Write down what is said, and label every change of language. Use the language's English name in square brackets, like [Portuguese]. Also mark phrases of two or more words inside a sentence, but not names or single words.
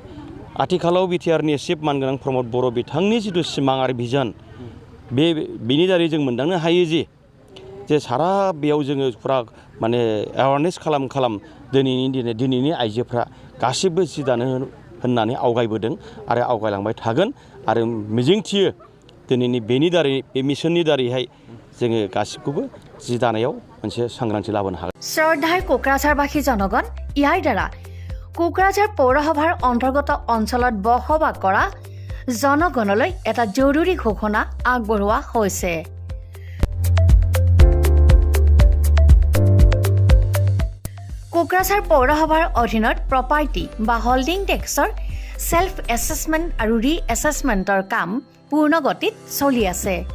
[Bodo] आथिखालाव बिटिआरनि चिफ मानगोनां प्रमद बर' बिथांनि जितु सिमां आरो भिजन बेनि दारै जों मोनदांनो हायो जे सारा बेयाव जोङो फुरा माने एवारनेस खालाम दिनैनि आइजोफ्रा गासिबो जि दानो होननानै आवगायबोदों आरो आवगायलांबाय थागोन आरो मिजिंथियो दिनैनि बेनि दारै बे मिशननि दारैहाय जोङो गासिबखौबो जि दानायाव मोनसे सांग्रांथि लाबोनो हागोन। [Assamese] শ্ৰদ্ধাৰ কোকৰাঝাৰবাসী জনগণ ইয়াৰ দ্বাৰা কোকৰাঝাৰ পৌৰসভাৰ অন্তৰ্গত অঞ্চলত বসবাস কৰা জনগণলৈ এটা জৰুৰী ঘোষণা আগবঢ়োৱা হৈছে। কোকৰাঝাৰ পৌৰসভাৰ অধীনত প্ৰপাৰ্টি বা হোল্ডিং টেক্সৰ [English] self assessment [Assamese] আৰু ৰি এছেছমেণ্টৰ কাম পূৰ্ণ গতিত চলি আছে।